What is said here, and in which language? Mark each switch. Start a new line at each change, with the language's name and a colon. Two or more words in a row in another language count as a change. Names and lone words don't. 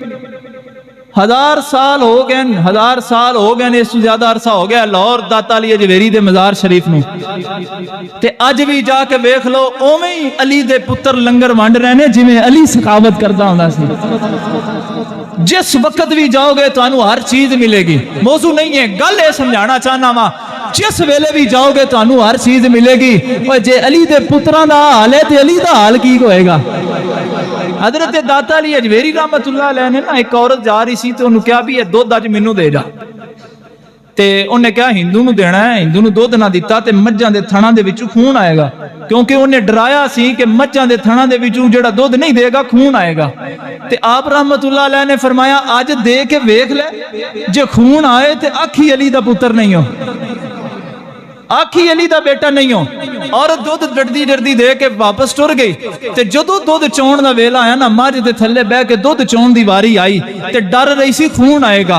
Punjabi: 1000 سال ہو گئے، 1000 سال ہو گئے، اس زیادہ عرصہ ہو گیا لاہور داتا علی ہجویری دے مزار شریف نوں، تے اج وی جا کے ویکھ لو اوویں ہی علی دے پتر لنگر ونڈ رہے نے جویں علی سخاوت کردا ہوندا سی. جس وقت وی جاؤ گے تہانوں ہر چیز ملے گی. موضوع نہیں ہے، گل یہ سمجھانا چاہنا واں، جس ویلے وی جاؤ گے تہانوں ہر چیز ملے گی. اور جے علی دے پتراں دا حال ہے تے علی دا حال کی ہوئے گا. حضرت داتا علی ہجویری
Arabic: رحمة الله عليه
Punjabi: نے نا ایک عورت جا رہی سی تے انہوں نے کہا وی یہ دودھ اج مینوں دے جا، تے انہیں کہا ہندو نوں دینا ہے، ہندو نوں دودھ نہ دتا تے مجھاں دے تھناں دے وچوں خون آئے گا، کیونکہ انہیں ڈرایا سی کہ مجھاں دے تھناں دے وچوں جیہڑا دودھ نہیں دے گا خون آئے گا. تے آپ
Arabic: رحمة الله عليه
Punjabi: نے فرمایا اج دے کے ویکھ لے، جے خون آئے تے آکھیں علی دا پتر نہیں ہو، آکھیں علی دا بیٹا نہیں ہو. اور دودھ ڈردی ڈردی دے کے واپس ٹر گئی۔ تے جدوں دودھ چون دا ویلا آیا نا، مجھ دے تھلے بہہ کے دودھ چون دی واری آئی تے ڈر رہی سی خون آئے گا.